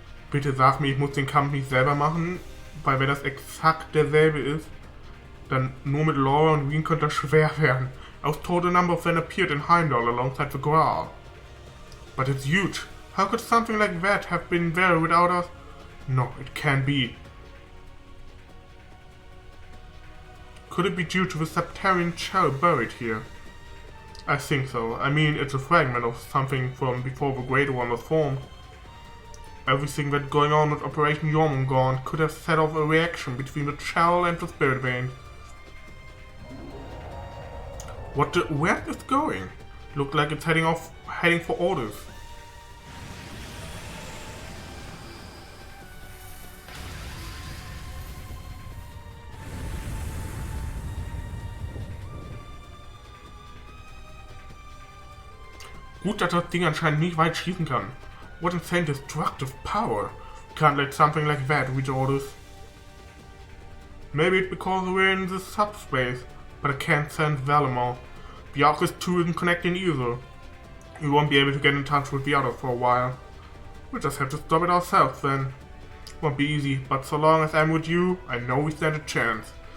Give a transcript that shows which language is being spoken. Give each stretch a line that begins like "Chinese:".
German: Bitte sag mir, ich muss den Kampf nicht selber machen, weil wenn das exakt derselbe ist, dann nur mit Laura und Reen könnte das schwer werden.
English: I was told a number of them appeared in Heimdall alongside the Graal. But it's huge. How could something like that have been there without us? No, it can't be. Could it be due to the Septarian shell buried here? I think so. I mean, it's a fragment of something from before the Great One was formed. Everything that's going on with Operation Jormungand could have set off a reaction between the shell and the spirit vein. Where is it going? Looked like it's heading for orders.
German: Gut, dass das Ding anscheinend nicht weit schießen kann.
English: What insane destructive power! Can't let something like that reach orders. Maybe it's because we're in this subspace, but I can't sense Valimar. The Arcus 2 isn't connecting either. We won't be able to get in touch with the others for a while. We'll just have to stop it ourselves then. Won't be easy, but so long as I'm with you, I know we stand a chance.